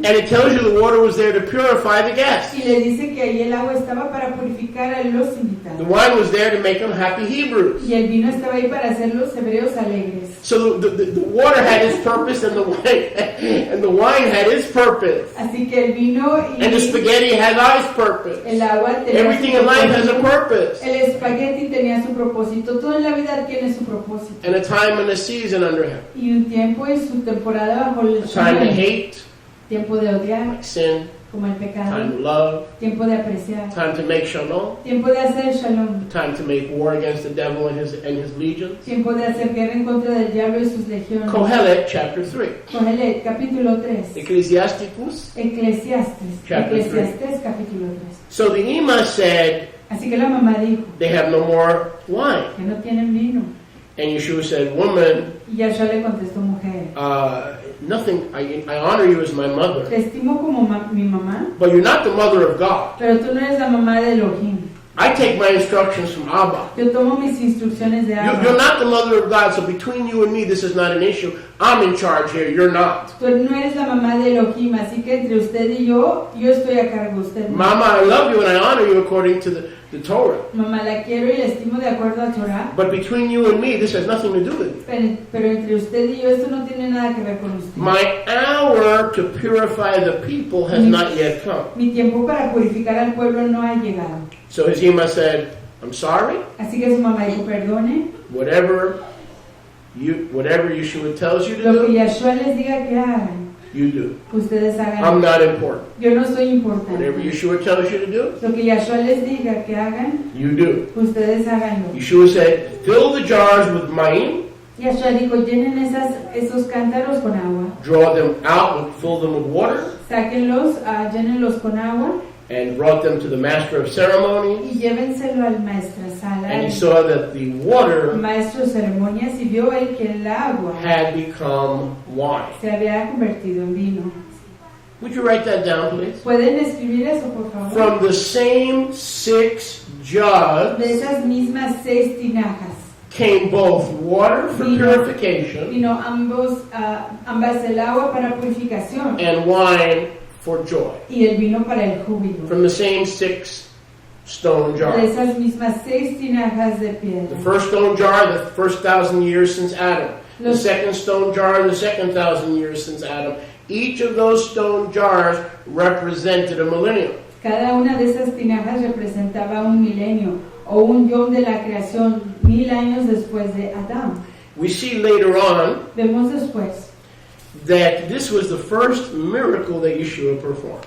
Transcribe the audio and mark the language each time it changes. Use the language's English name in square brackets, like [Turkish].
[English] And it tells you the water was there to purify the guests. [Spanish] Y le dice que ahí el agua estaba para purificar a los [English] The [Spanish] invitados. [English] wine was there to make them happy Hebrews. [Spanish] Y el vino estaba ahí para hacer los hebreos alegres. [English] So the water had its purpose, and the wine had its purpose. [Spanish] Así que el vino y [English] And the spaghetti had its purpose. [Spanish] el agua tenía [English] Everything [Spanish] su [English] in life has a [Spanish] propósito. [English] purpose. [Spanish] El espagueti tenía su propósito. Todo en la vida tiene su propósito. [English] And a time and a season under him. [Spanish] Y un tiempo y su temporada bajo el [English] A time to [Spanish] sol. [English] hate, [Spanish] Tiempo de odiar, [English] like sin. [Spanish] como el pecado. [English] Time to love. [Spanish] Tiempo de apreciar. [English] Time to make shalom. [Spanish] Tiempo de hacer shalom. [English] Time to make war against the devil and his legions. [Spanish] Tiempo de hacer guerra en contra del diablo y sus legiones. [English] Kohelet, chapter 3. [Spanish] Kohelet, capítulo 3. [English] Ecclesiasticus. [Spanish] Eclesiastes. [English] Chapter [Spanish] Eclesiastes, capítulo 3. [English] So the Ima said [Spanish] Así que la mamá dijo [English] they have no more wine. [Spanish] que no tienen vino. [English] And Yeshua said, woman, [Spanish] Y Yahshua le contestó, mujer, [English] nothing, I honor you as my mother, [Spanish] te estimo como mi mamá, [English] but you're not the mother of God. [Spanish] pero tú no eres la mamá de Elohim. [English] I take my instructions from Abba. [Spanish] Yo tomo mis instrucciones de [English] You're [Spanish] Abba. [English] not the mother of God, so between you and me, this is not an issue. I'm in charge here, you're not. [Spanish] Tú no eres la mamá de Elohim, así que entre usted y yo estoy a cargo. Usted no. [English] Mama, I love you and I honor you according to the Torah. [Spanish] Mamá, la quiero y la estimo de acuerdo a Torah. [English] But between you and me, this has nothing to do with you. [Spanish] Pero entre usted y yo esto no tiene nada que ver con usted. [English] My hour to purify the people has not yet come. [Spanish] Mi tiempo para purificar al pueblo no ha llegado. [English] So his Ima said, I'm sorry. [Spanish] Así que su mamá dijo, perdone. [English] Whatever Yeshua tells you to [Spanish] Lo que [English] do, [Spanish] Yahshua les diga que hagan, [English] you do. [Spanish] ustedes [English] I'm [Spanish] hagan. [English] not important. [Spanish] Yo no soy importante. [English] Whatever Yeshua tells you to do, [Spanish] Lo que Yahshua les diga que hagan, [English] you do. [Spanish] ustedes háganlo. [English] Yeshua said, fill the jars with mayim, [Spanish] Yahshua dijo, llenen esos cántaros con agua. [English] draw them out, fill them with water, [Spanish] Sáquenlos, llénenlos con agua [English] and brought them to the master of ceremonies. [Spanish] y llévenselo al maestresala. [English] And he saw that the water [Spanish] Maestro de ceremonias, y vio él que el agua [English] had become wine. [Spanish] se había convertido en vino. [English] Would you write that down, please? [Spanish] ¿Pueden escribir eso, por favor? [English] From the same 6 jugs [Spanish] De esas mismas 6 tinajas [English] came both water for purification [Spanish] vino ambas el agua para purificación [English] and wine for joy. [Spanish] y el vino para el júbilo. [English] From the same 6 stone [Spanish] De [English] jars. [Spanish] esas mismas 6 tinajas de piedra. [English] The first stone jar, the first 1,000 years since Adam. The second stone jar, the second 1,000 years since Adam. Each of those stone jars represented a millennium. [Spanish] Cada una de esas tinajas representaba un milenio o un yom de la creación 1000 años después de Adán. [English] We see later on [Spanish] Vemos después [English] that this was the first miracle that Yeshua performed.